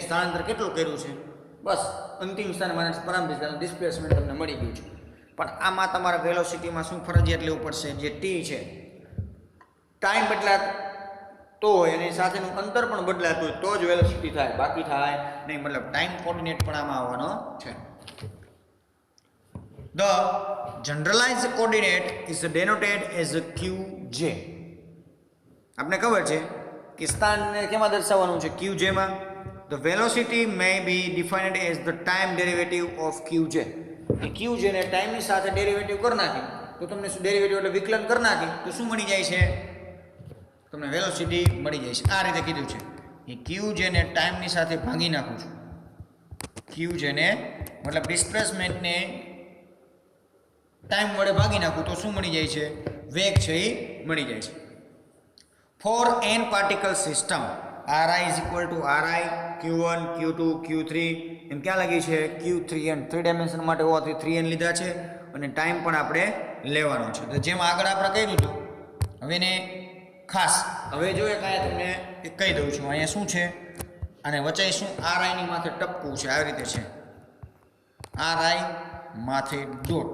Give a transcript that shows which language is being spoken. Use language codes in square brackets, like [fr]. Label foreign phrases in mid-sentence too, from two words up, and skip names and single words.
[gu] સ્થાનાંતર કેટલું કર્યું છે બસ અંતિમ સ્થાને માઇનસ પ્રારંભિક સ્થાને ડિસ્પ્લેસમેન્ટ તમને મળી ગયું છે. પણ આમાં તમારા વેલોસિટીમાં શું ફરજિયાત લેવું પડશે જે ટી છે. ટાઈમ બદલાતો હોય એની સાથેનું અંતર પણ બદલાતું હોય તો જ વેલોસિટી થાય, બાકી થાય નહીં. મતલબ [en] time coordinate [gu] પણ આમાં આવવાનો છે. [en] The generalized coordinate is denoted as QJ. [gu] આપને ખબર છે કે સ્થાનને કેમાં દર્શાવવાનું છે QJ માં. [en] The velocity may be defined as the time derivative of QJ. [gu] એ QJ ને ટાઈમની સાથે ડેરિવેટિવ કરી નાખી તો તમને શું ડેરિવેટિવ એટલે વિકલન કરી નાખી તો શું મળી જાય છે તમને વેલોસિટી મળી જાય છે. આ રીતે કીધું છે કે QJ ને ટાઈમની સાથે ભાગી નાખું છું. QJ ને મતલબ ડિસ્પ્લેસમેન્ટને ટાઈમ વડે ભાગી નાખું તો શું મળી જાય છે વેગ છે એ મળી જાય છે. [en] For n particle system Ri is equal to Ri Q1 Q2 Q3 [gu] એમ ક્યાં લાગી છે [en] Q3n. [gu] 3 ડાયમેન્શન માટે હોવાથી 3n લીધા છે અને ટાઈમ પણ આપણે લેવાનો છે. તો જેમ આગળ આપણે કહ્યું હતું હવે એને ખાસ હવે જો એક અહીંયા તમને એક કહી દઉં છું. અહીંયા શું છે અને વચાઈ શું Ri ની માથે ટપકું છે આવી રીતે છે Ri માથે ડોટ.